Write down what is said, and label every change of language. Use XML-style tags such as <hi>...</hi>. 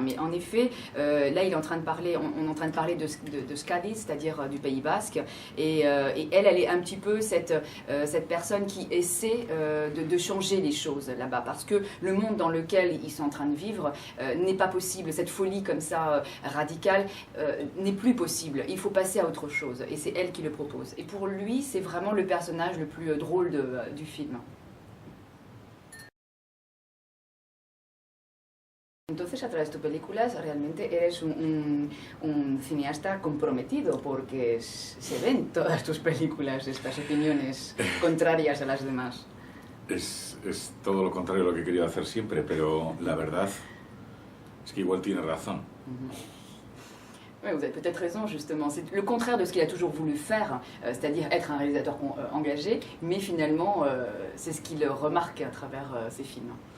<fr>Mais en effet, là il est en train de parler, on est en train de parler de Scadi, c'est-à-dire du Pays Basque, et elle est un petit peu cette personne qui essaie de changer les choses là-bas, parce que le monde dans lequel ils sont en train de vivre n'est pas possible. Cette folie comme ça radicale n'est plus possible. Il faut passer à autre chose, et c'est elle qui le propose. Et pour lui, c'est vraiment le personnage le plus drôle du film.</fr> <es>Entonces, a través de tus películas, realmente eres un cineasta comprometido, porque se ven todas tus películas estas opiniones contrarias a las demás. Es todo lo contrario a lo que he querido hacer siempre, pero la verdad es que igual tiene razón.</es> <fr>Oui, vous avez peut-être raison, justement. C'est le contraire de ce qu'il a toujours voulu faire, c'est-à-dire être un réalisateur engagé, mais finalement, c'est ce qu'il remarque à travers ses films.</fr>